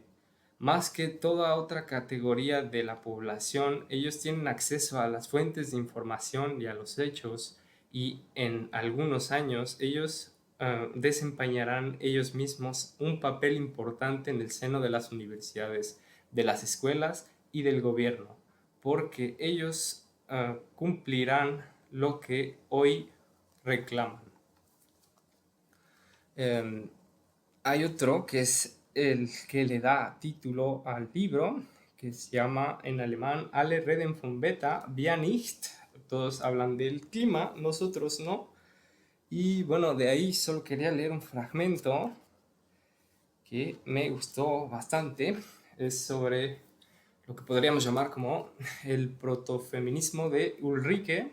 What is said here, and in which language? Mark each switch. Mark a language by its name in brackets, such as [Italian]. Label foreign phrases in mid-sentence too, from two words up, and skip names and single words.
[Spanish] Más que toda otra categoría de la población, ellos tienen acceso a las fuentes de información y a los hechos, y en algunos años ellos desempeñarán ellos mismos un papel importante en el seno de las universidades, de las escuelas y del gobierno, porque ellos cumplirán lo que hoy reclaman. Hay otro que es el que le da título al libro, que se llama en alemán [German] Alle reden von Wetter, wir nicht. [Spanish] Todos hablan del clima, nosotros no. Y bueno, de ahí solo quería leer un fragmento que me gustó bastante. Es sobre lo que podríamos llamar como el protofeminismo de Ulrike.